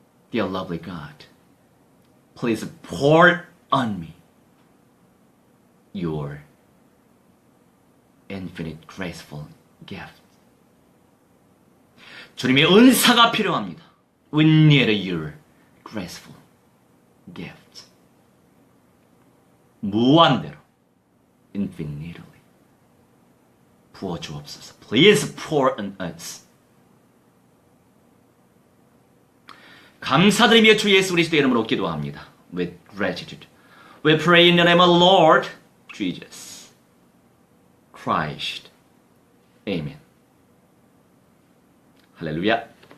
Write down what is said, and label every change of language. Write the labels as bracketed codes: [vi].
[en] Dear lovely God, please pour on me your infinite graceful gift. [ko] 주님의 은사가 필요합니다. [en] We need your graceful gift. [ko] 무한대로, infinitely 부어 주옵소서. [en] Please pour on us. [ko] 감사드리며 주 예수 그리스도의 이름으로 기도합니다. [en] With gratitude. We pray in the name of the Lord Jesus Christ. Amen. 할렐루야.